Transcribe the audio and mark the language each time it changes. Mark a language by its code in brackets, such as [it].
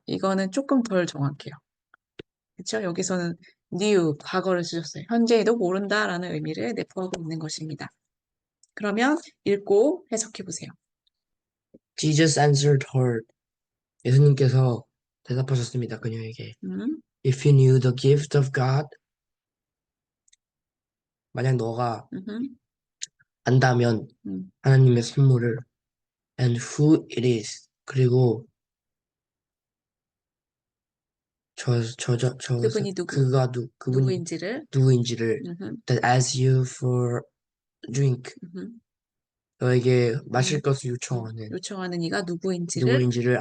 [ko] 이거는 조금 덜 정확해요. 그렇죠? 여기서는 knew 과거를 쓰셨어요. 현재에도 모른다라는 의미를 내포하고 있는 것입니다. 그러면 읽고 해석해 보세요. [en] Jesus answered her. [ko] 예수님께서 대답하셨습니다. 그녀에게. [en] If you knew the gift of God, [ko] 만약 너가 안다면 하나님의 선물을 [en] and who it is [ko] 그리고 그분이 그분이 누구인지를 [en] that ask you for drink [ko] 너에게 마실 것을 요청하는 이가 누구인지를